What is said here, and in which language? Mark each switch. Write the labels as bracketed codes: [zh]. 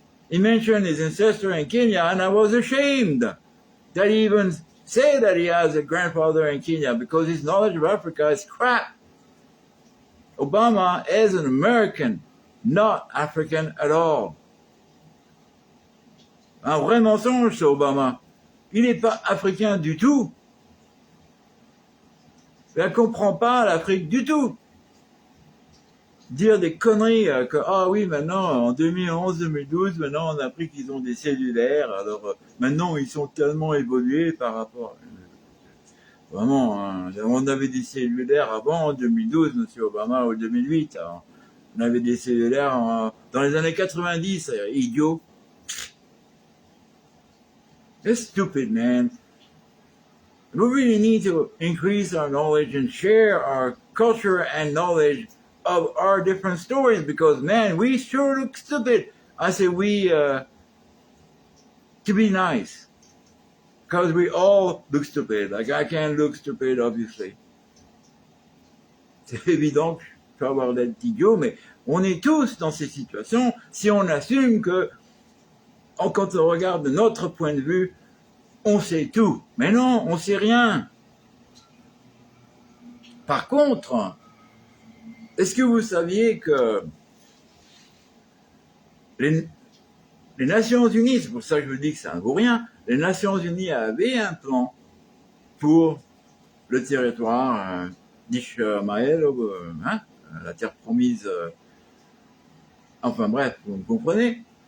[en] He mentioned his ancestor in Kenya, and I was ashamed that he even said that he has a grandfather in Kenya because his knowledge of Africa is crap. Obama is an American, not African at all. [fr] Un vrai mensonge, c'est Obama. Il n'est pas africain du tout. Il ne comprend pas l'Afrique du tout. Dire des conneries que, ah oui, maintenant, en 2011, 2012, maintenant, on a appris qu'ils ont des cellulaires, alors maintenant, ils sont tellement évolués par rapport... Vraiment, hein, on avait des cellulaires avant, en 2012, M. Obama, ou 2008. Alors, on avait des cellulaires dans les années 90, idiot. [en] It's stupid, man. We really need to increase our knowledge and share our culture and knowledge of our different stories because, man, we sure look stupid. I say we, to be nice. Because we all look stupid. Like, I can't look stupid, obviously. [fr] C'est évident que je peux avoir l'air idiot, mais on est tous dans ces situations si on assume que, quand on regarde de notre point de vue, on sait tout. Mais non, on sait rien. Par contre, est-ce que vous saviez que les Nations Unies, c'est pour ça que je vous dis que ça ne vaut rien, les Nations Unies avaient un plan pour le territoire d'Ishmaël, la terre promise, enfin bref, vous me comprenez.